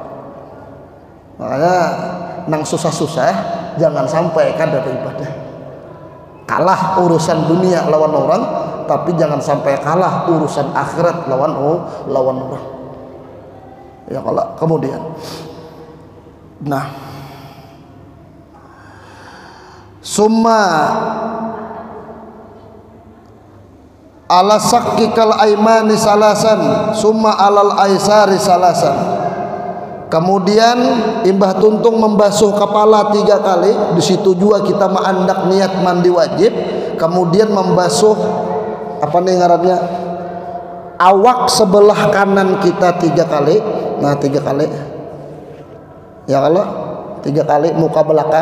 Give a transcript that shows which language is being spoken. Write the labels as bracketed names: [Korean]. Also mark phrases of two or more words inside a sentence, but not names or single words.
[Banjar] Makanya nang susah-susah jangan sampai kada beribadah. Kalah urusan dunia lawan orang, tapi jangan sampai kalah urusan akhirat lawan orang ya. [Arabic] Kalau kemudian nah ثم على شقك الأيمن ثلاثا ثم على الأيسر ثلاثا. [Banjar] Kemudian imbah tuntung membasuh kepala 3 kali. Di situ juga kita mengandak niat mandi wajib. Kemudian membasuh apa nih ngarannya, awak sebelah kanan kita 3 kali. Nah 3 kali ya, kalau 3 kali muka belakang.